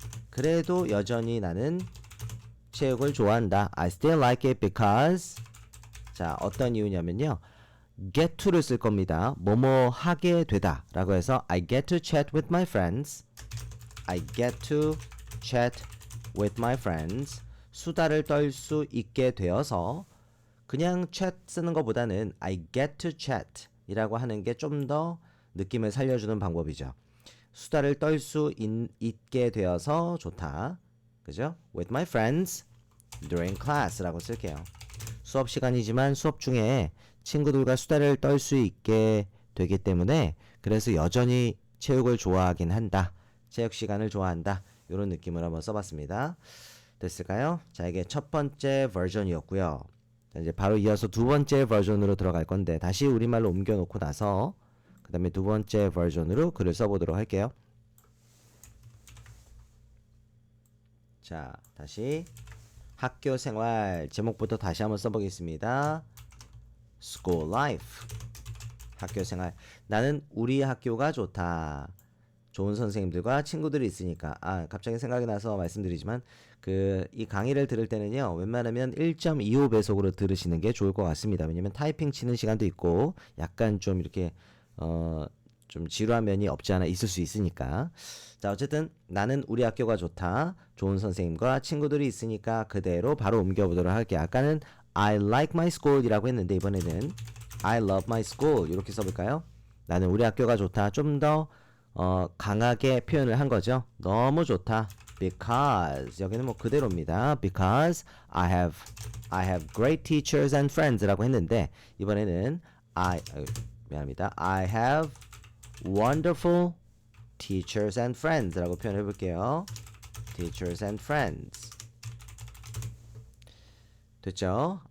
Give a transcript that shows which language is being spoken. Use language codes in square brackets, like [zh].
[ko] 그래도 여전히 나는 체육을 좋아한다. [en] I still like it because [ko] 자 어떤 이유냐면요. get to를 쓸 겁니다. 뭐뭐 하게 되다 라고 해서 [en] I get to chat with my friends. I get to chat with my friends. [ko] 수다를 떨 수 있게 되어서 그냥 chat 쓰는 것보다는 [en] I get to chat [ko] 이라고 하는 게 좀 더 느낌을 살려주는 방법이죠. 수다를 떨 수 있게 되어서 좋다. 그죠? [en] With my friends during class [ko] 라고 쓸게요. 수업 시간이지만 수업 중에 친구들과 수다를 떨 수 있게 되기 때문에 그래서 여전히 체육을 좋아하긴 한다. 체육 시간을 좋아한다. 이런 느낌을 한번 써봤습니다. 됐을까요? 자 이게 첫 번째 버전이었고요. 자, 이제 바로 이어서 두 번째 버전으로 들어갈 건데 다시 우리말로 옮겨놓고 나서 그 다음에 두 번째 버전으로 글을 써보도록 할게요. 자 다시 학교 생활 제목부터 다시 한번 써보겠습니다. [en] School life [ko] 학교 생활 나는 우리 학교가 좋다. 좋은 선생님들과 친구들이 있으니까 갑자기 생각이 나서 말씀드리지만 이 강의를 들을 때는요 웬만하면 1.25배속으로 들으시는 게 좋을 것 같습니다. 왜냐면 타이핑 치는 시간도 있고 약간 좀 이렇게 좀 지루한 면이 없지 않아 있을 수 있으니까 자 어쨌든 나는 우리 학교가 좋다. 좋은 선생님과 친구들이 있으니까 그대로 바로 옮겨보도록 할게요. 아까는 [en] I like my school [ko] 이라고 했는데 이번에는 [en] I love my school [ko] 이렇게 써볼까요? 나는 우리 학교가 좋다. 좀 더 강하게 표현을 한 거죠. 너무 좋다. Because 여기는 뭐 그대로입니다. [en] Because I have great teachers and friends [ko] 라고 했는데 이번에는 미안합니다. [en] I have wonderful teachers and friends [ko] 라고 표현해 볼게요. [en] Teachers and friends [ko] 됐죠?